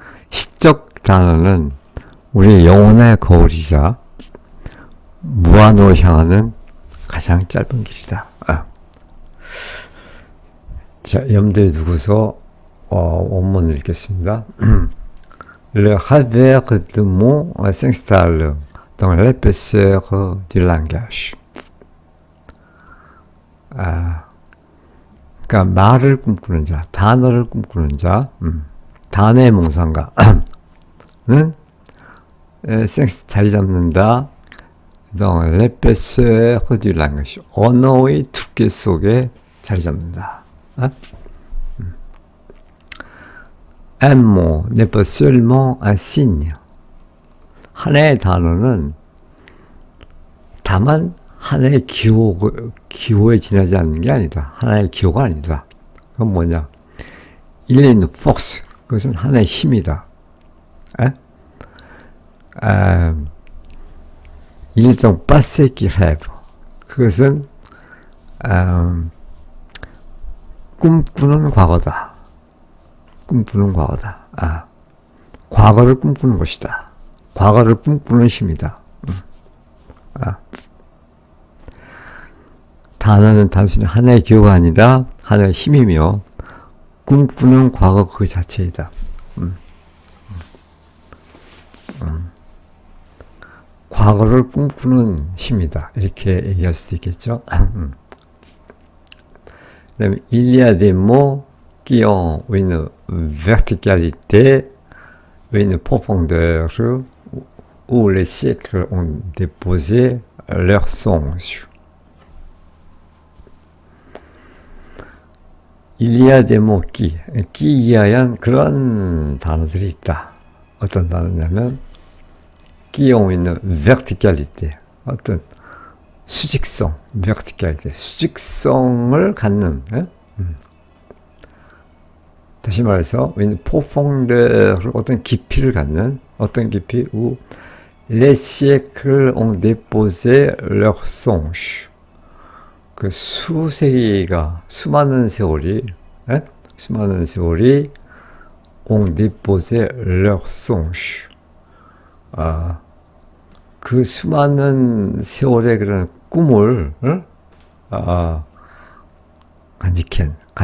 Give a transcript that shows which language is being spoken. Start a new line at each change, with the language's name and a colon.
Korean: 시적 단어는 우리 영혼의 거울이자 무한으로 향하는 가장 짧은 길이다. 자, 염두에 두고서 원문을 읽겠습니다.
French: Le revers du mot s'installe dans l'épaisseur du langage.
Korean: 그러니까 말을 꿈꾸는 자, 단어를 꿈꾸는 자, 단어의 몽상가는 자리 잡는다.
French: dans l'épaisseur du langage.
Korean: 언어의 두께 속에 자리 잡는다.
French: Un mot n'est pas seulement un signe.
Korean: 하나의 단어는 다만 하나의 기호에 지나지 않는 게 아니다. 하나의 기호가 아니다. 그건 뭐냐?
French: Il est une force.
Korean: 그것은 하나의 힘이다.
French: Il est un passé qui rêve.
Korean: 그것은 꿈꾸는 과거다. 꿈꾸는 과거다. 과거를 꿈꾸는 것이다. 과거를 꿈꾸는 힘이다. 단어는 단순히 하나의 기호가 아니라 하나의 힘이며 꿈꾸는 과거 그 자체이다. 과거를 꿈꾸는 시입니다. 이렇게 얘기할 수도 있겠죠. 그다음에
French: il y a des mots qui ont une verticalité, une profondeur où les siècles ont déposé leurs songes. il y a des mots qui
Korean: 이하얀 그런 단어들이 있다. 어떤 단어냐면
French: qui ont une verticalité,
Korean: 어떤 수직성, verticalité, 수직성을 갖는, 다시 말해서
French: une profondeur,
Korean: 어떤 깊이를 갖는, 어떤 깊이,
French: où les siècles ont déposé leurs songes.
Korean: 그 수세기가, 수많은 세월이
French: ont déposé leurs songes.
Korean: 그 수많은 세월의 그런 꿈을 간직한